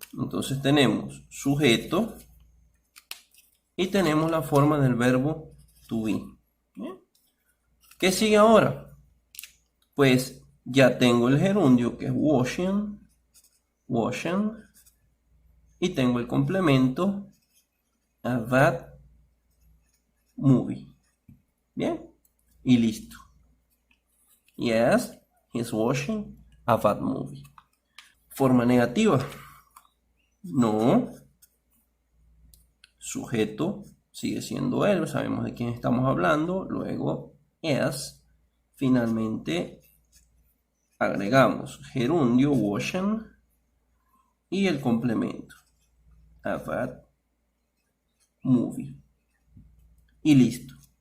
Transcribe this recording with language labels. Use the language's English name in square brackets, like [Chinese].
[Spanish] Entonces tenemos sujeto y tenemos la forma del verbo to be. ¿Bien? ¿Qué sigue ahora? Pues ya tengo el gerundio, que es washing, y tengo el complemento, [English] a that movie. [Spanish] Bien, y listo. [English] Yes, he's watching a that movie. [Spanish] Forma negativa. No. Sujeto sigue siendo él, sabemos de quién estamos hablando. Luego es. Finalmente agregamos gerundio, washing, y el complemento, [English] a that movie. [Spanish] Y listo.